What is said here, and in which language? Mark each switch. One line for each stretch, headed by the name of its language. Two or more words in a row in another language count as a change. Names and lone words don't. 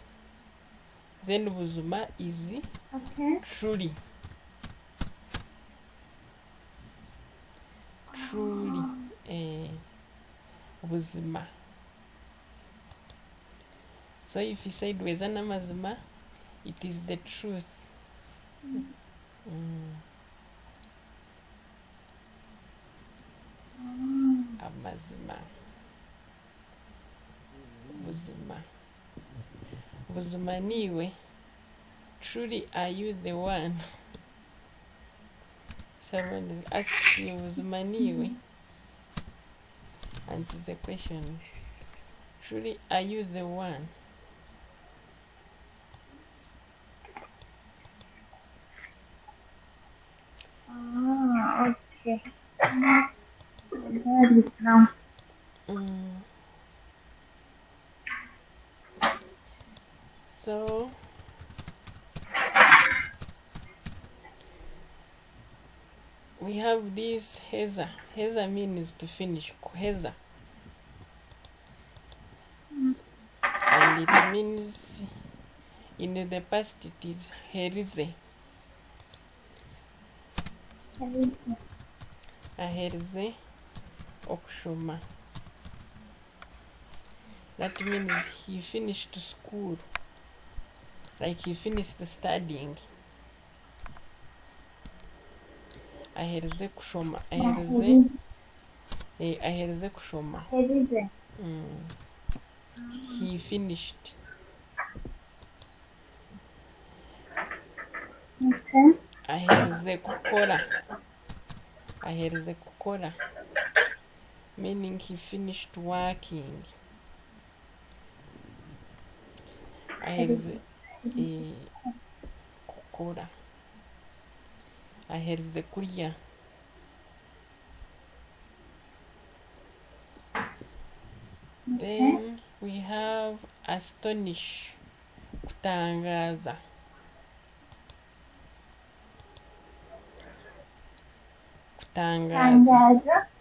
English: Then buzima is truly. Truly. Buzima. So if you said
Nyankole: weza n'amazima,
English: it is the truth. Amazima.
Nyankole: Buzima. Buzima niwe.
English: Truly are you the one? Someone asks you
Nyankole: buzima niwe.
English: And it's a question. Truly are you the one? Okay. Now. So we have this heza. Heza means to finish. Heza. And it means in the past it is herize.
Nyankole: Aherize okushoma.
English: That means he finished school. Like he finished studying.
Nyankole: Aherize kushoma. Aherize kushoma.
English: He finished. Okay.
Nyankole: Aherize kukora. Aherize kukora.
English: Meaning he finished working.
Nyankole: Aherize kukora. Aherize kurya.
English: Then we have astonish.
Nyankole: Kutangaza. Kutangaza.